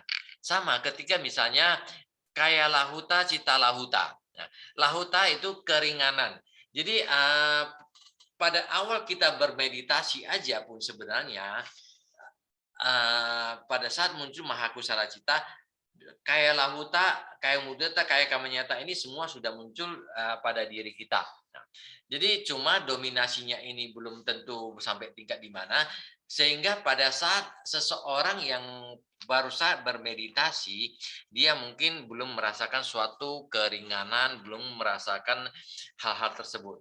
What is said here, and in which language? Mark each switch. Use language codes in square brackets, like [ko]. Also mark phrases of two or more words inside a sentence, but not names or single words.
[id] Sama ketika misalnya [pi] kaya lahuta, cita lahuta. [id] Nah, lahuta itu keringanan. Jadi pada awal kita bermeditasi aja pun sebenarnya pada saat muncul [pi] Mahakusala Cita, kaya lahuta, kaya mudata, kaya kamanyata [id] ini semua sudah muncul pada diri kita. Nah, jadi cuma dominasinya ini belum tentu sampai tingkat di mana, sehingga pada saat seseorang yang baru saat bermeditasi, dia mungkin belum merasakan suatu keringanan, belum merasakan hal-hal tersebut.